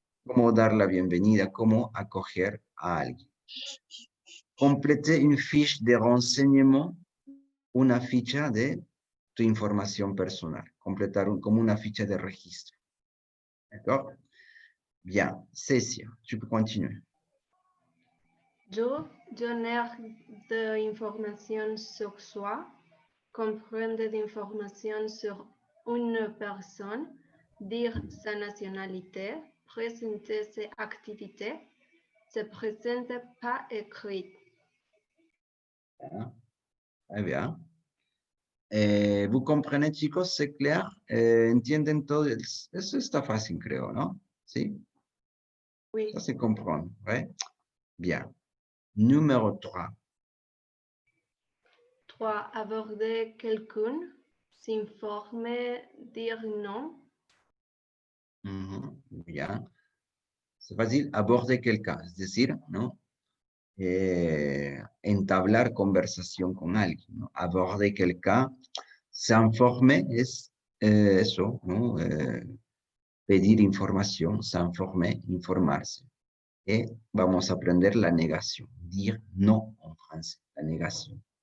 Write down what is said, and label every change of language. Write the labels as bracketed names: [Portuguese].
[Spanish] Cómo dar la bienvenida, cómo acoger a alguien. [French] Compléter une fiche de renseignement, [Spanish] una ficha de tu información personal. Completar como una ficha de registro. [French] D'accord? Bien. Cecia, tu peux continuer. 2. Donner de l'information sur soi, comprendre d'informations sur une personne, dire sa nationalité, présenter ses activités, se présente pas écrit. Bien. Très bien. ¿Vous comprenez, chicos? ¿C'est clair? [Spanish] ¿Entienden todo? Eso está fácil, creo, ¿no? ¿Sí? [French] Oui. Ça se comprend, ouais? Bien. Numéro 3. 3. Aborder quelqu'un, s'informer, dire non. Bien. C'est facile, aborder quelqu'un, [Spanish] es decir, ¿no? Entablar conversación con alguien, ¿no? [French] Aborder quelqu'un, s'informer [Spanish] es eso, ¿no? Pedir información, [French] s'informer, [Spanish] informarse. Y vamos a aprender la negación, [French] dire no [Spanish] en francés, la negación.